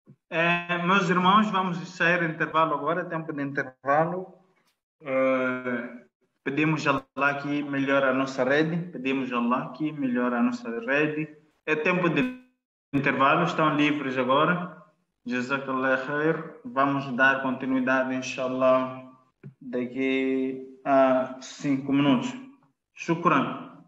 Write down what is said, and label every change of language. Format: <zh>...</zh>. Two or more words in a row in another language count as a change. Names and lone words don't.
<pt>Meus irmãos, vamos sair em intervalo agora, tempo de intervalo. Pedimos a Allah que melhore a nossa rede, pedimos a Allah que melhore a nossa rede. É tempo de intervalo, estão livres agora.</pt> <ar>Jazakallah khair.</ar> <pt>Vamos dar continuidade, inshallah, daqui a 5 minutos.</pt> <ar>Shukran.</ar>